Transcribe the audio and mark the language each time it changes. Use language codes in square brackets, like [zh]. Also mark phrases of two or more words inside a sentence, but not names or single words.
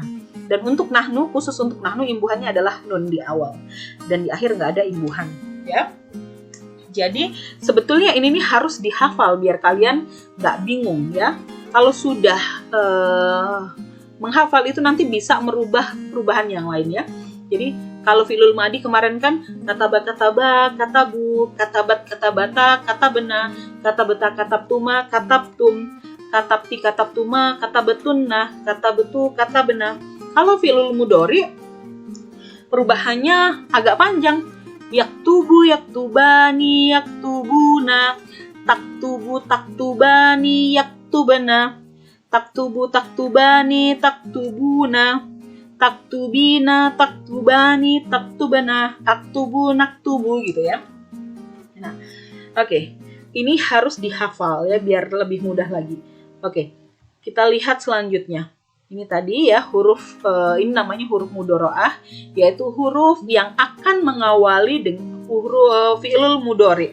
[id] Dan untuk nahnu, khusus untuk nahnu imbuhannya adalah nun di awal, dan di akhir nggak ada imbuhan, ya. Jadi sebetulnya ini nih harus dihafal biar kalian nggak bingung, ya. Kalau sudah menghafal itu nanti bisa merubah perubahan yang lain, ya. Jadi kalau [ar] الفعل الماضي [id] kemarin kan [ar] كتب كتبوا كتبت كتبتا كتبن كتبت كتبتما كتبتم كتبت كتبتما كتبتن كتبت كتبنا. [id] Kalau [ar] الفعل المضارع [id] perubahannya agak panjang. [ar] يكتب يكتبان يكتبون تكتب تكتبان يكتبن تكتب تكتبان تكتبون تكتبين تكتبان تكتبن أكتب نكتب [id] gitu, ya. Nah, oke. Ini harus dihafal, ya, biar lebih mudah lagi. Oke. Kita lihat selanjutnya. Ini tadi, ya, huruf ini namanya huruf mudharaah, yaitu huruf yang akan mengawali dengan huruf [ar] الفعل المضارع.